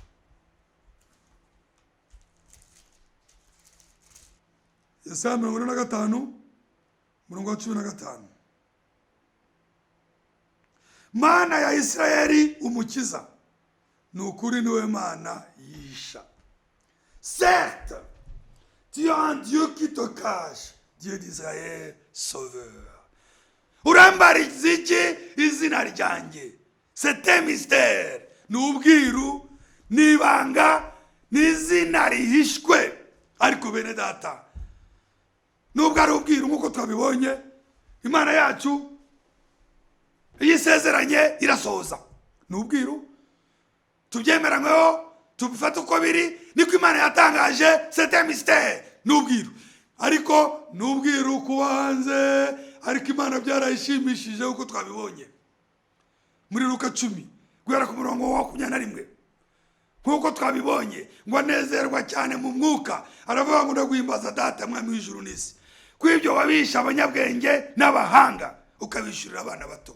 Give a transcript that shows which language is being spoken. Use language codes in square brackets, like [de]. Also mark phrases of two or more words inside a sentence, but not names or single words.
[rw] Yesaya 45 umurongo wa 15. Mana ya Israeli umukiza, nukuri niwe Mana yisha. [fr] Certes, tu as un Dieu qui te cache, Dieu d'Israël, sauveur. [rw] Urambariza iki izina ryanjye? [fr] C'est un mystère. [rw] N'ubwiru, n'ibanga, n'izina rihishwe. Ariko bene data, nubwo ari ubwiru nk'uko twabibonye, Imana yacu iyo isezeranye irasohoza. N'ubwiru tubyemeranyweho, tubifata uko biri, niko Imana yatangaje. [fr] C'est un mystère. [rw] N'ubwiru, ariko n'ubwiru kuba hanze, ariko Imana byarayishimishije uko twabibonye muri Luka 10 guhera ku murongo wa 21. Nkuko twabibonye ngo anezerwa cyane mu mwuka, aravuga ngo ndaguhimbaza Data mwami w'ijuru n'isi, kw'ibyo wabisha abanyabwenge n'abahanga ukabishurira abana bato.